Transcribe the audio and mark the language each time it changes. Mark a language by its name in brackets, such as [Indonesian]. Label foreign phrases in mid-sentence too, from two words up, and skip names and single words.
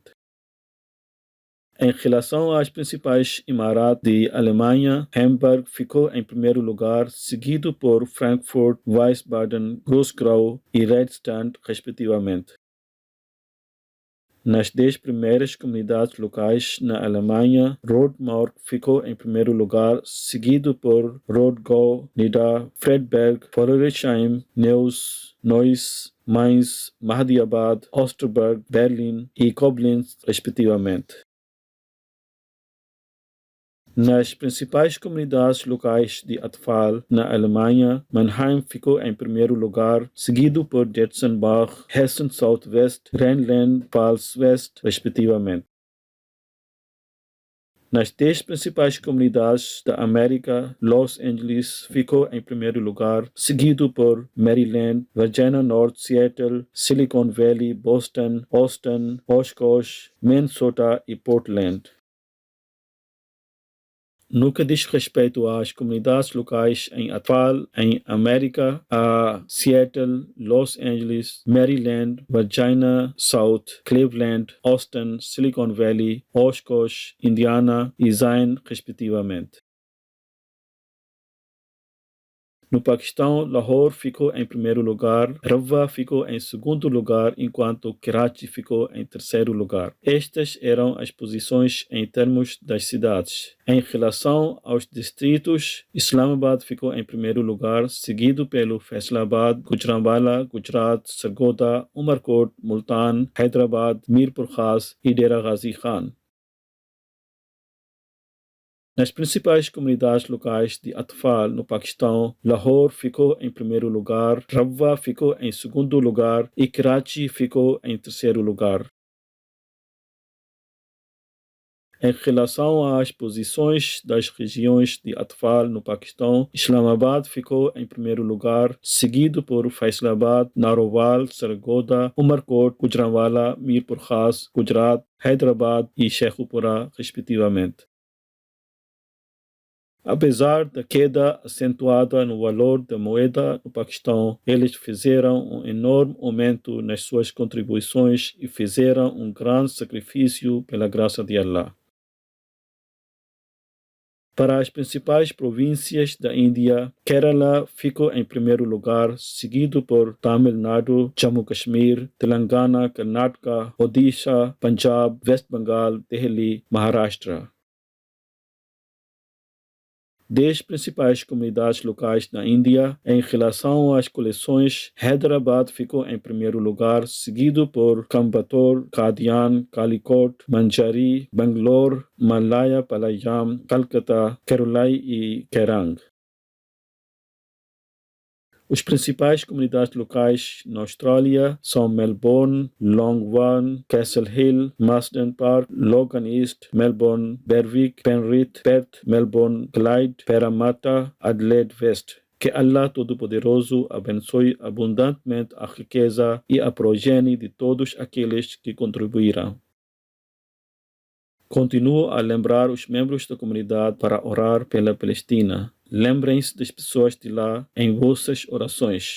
[Portuguese] Em relação às principais Emirados de Alemanha, Hamburg ficou em primeiro lugar, seguido por Frankfurt, Wiesbaden, Groß-Grau e Redstand, respectivamente. Nas 10 primeiras comunidades locais na Alemanha, Rodmark ficou em primeiro lugar, seguido por Rodgau, Nida, Fredberg, Vorlersheim, Neuss, Mainz, Mahdiabad, Osterberg, Berlin e Koblenz, respectivamente. Nas principais comunidades locais de Atfal, na Alemanha, Mannheim ficou em primeiro lugar, seguido por Jetzenbach, Hessen Southwest, Rheinland-Pfalz West, respectivamente. Nas 10 principais comunidades da América, Los Angeles ficou em primeiro lugar, seguido por Maryland, Virginia North, Seattle, Silicon Valley, Boston, Austin, Oshkosh, Minnesota e Portland. No que diz respeito às comunidades locais em Atfal, em América, há Seattle, Los Angeles, Maryland, Virginia South, Cleveland, Austin, Silicon Valley, Oshkosh, Indiana e Zion, respectivamente. No Paquistão, Lahore ficou em primeiro lugar, Rabwa ficou em segundo lugar, enquanto Karachi ficou em terceiro lugar. Estas eram as posições em termos das cidades. Em relação aos distritos, Islamabad ficou em primeiro lugar, seguido pelo Faisalabad, Gujranwala, Gujarat, Sargodha, Umarkot, Multan, Hyderabad, Mirpur Khas e Dera Ghazi Khan. Nas principais comunidades locais de Atfal no Paquistão, Lahore ficou em primeiro lugar, Rabwa ficou em segundo lugar e Karachi ficou em terceiro lugar. Em relação às posições das regiões de Atfal no Paquistão, Islamabad ficou em primeiro lugar, seguido por Faisalabad, Narowal, Sargodha, Umarkot, Gujranwala, Mirpur Khas, Gujarat, Hyderabad e Sheikhupura, respectivamente. Apesar da queda acentuada no valor da moeda no Paquistão, eles fizeram um enorme aumento nas suas contribuições e fizeram um grande sacrifício pela graça de Allah. Para as principais províncias da Índia, Kerala ficou em primeiro lugar, seguido por Tamil Nadu, Jammu Kashmir, Telangana, Karnataka, Odisha, Punjab, West Bengal, Delhi, Maharashtra. 10 principais comunidades locais na Índia. Em relação às coleções, Hyderabad ficou em primeiro lugar, seguido por Coimbatore, Qadian, Calicut, Manjari, Bangalore, Malaya Palayam, Calcutta, Kerala e Kerang. As principais comunidades locais na Austrália são Melbourne, Longwan, Castle Hill, Marsden Park, Logan East, Melbourne, Berwick, Penrith, Perth, Melbourne, Clyde, Parramatta, Adelaide West. Que Allah Todo-Poderoso abençoe abundantemente a riqueza e a progenie de todos aqueles que contribuirão. Continuo a lembrar os membros da comunidade para orar pela Palestina. Lembrem-se das pessoas de lá em vossas orações.